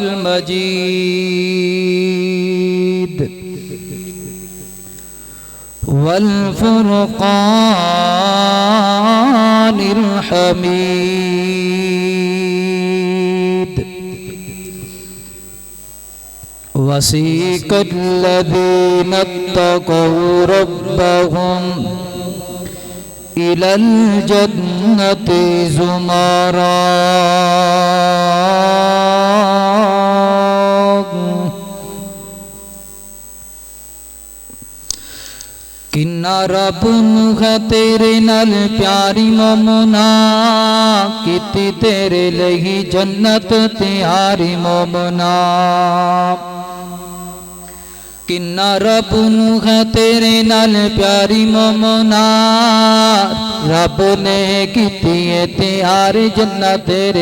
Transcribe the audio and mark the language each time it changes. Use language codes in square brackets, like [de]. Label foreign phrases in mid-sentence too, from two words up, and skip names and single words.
[ar] المجيد والفرقان الحميد وسيق الذين اتقوا ربهم إلى الجنة زمرا [pa] کنا رب ہے تیرے نال پیاری مومنا کیتی تیرے لئی جنت تیاری مومنا کنا رب ہے تیرے نال پیاری مومنا رب نے کیتی ہے تیار جنت تیرے